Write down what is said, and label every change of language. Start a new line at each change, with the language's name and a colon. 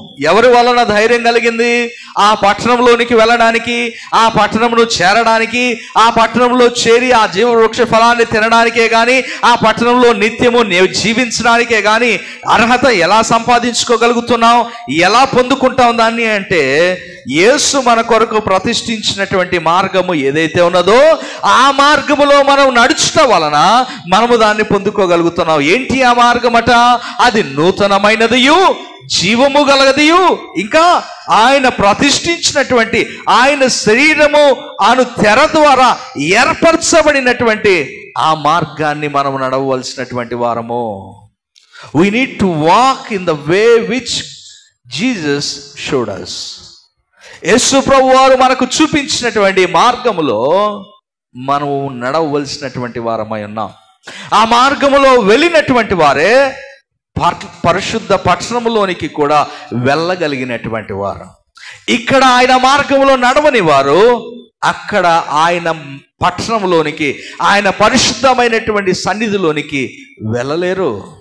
Telugu: ఎవరి వలన ధైర్యం కలిగింది? ఆ పట్టణంలోనికి వెళ్ళడానికి, ఆ పట్టణంలో చేరడానికి, ఆ పట్టణంలో చేరి ఆ జీవ వృక్ష ఫలాన్ని తినడానికే కానీ, ఆ పట్టణంలో నిత్యము జీవించడానికే కానీ అర్హత ఎలా సంపాదించుకోగలుగుతున్నాం, ఎలా పొందుకుంటాం దాన్ని అంటే, యేసు మన కొరకు ప్రతిష్ఠించినటువంటి మార్గము ఏదైతే ఉన్నదో ఆ మార్గములో మనం నడుచుట వలన మనము దాన్ని పొందుకోగలుగుతున్నాం. ఏంటి ఆ మార్గమట? అది నూతనమైనదియు, జీవము గలదియు, ఇంకా ఆయన ప్రతిష్ఠించినటువంటి ఆయన శరీరము అను తెర ద్వారా ఏర్పరచబడినటువంటి ఆ మార్గాన్ని మనం నడవవలసినటువంటి వారము.
English: We need to walk in the way which Jesus showed us.
Telugu: యేసు ప్రభువు వారు మనకు చూపించినటువంటి మార్గములో మనము నడవవలసినటువంటి వారమై ఉన్నాం. ఆ మార్గములో వెళ్ళినటువంటి వారే పరిశుద్ధ పట్టణంలోనికి కూడా వెళ్ళగలిగినటువంటి వారు. ఇక్కడ ఆయన మార్గంలో నడవని వారు అక్కడ ఆయన పట్టణంలోనికి, ఆయన పరిశుద్ధమైనటువంటి సన్నిధిలోనికి వెళ్ళలేరు.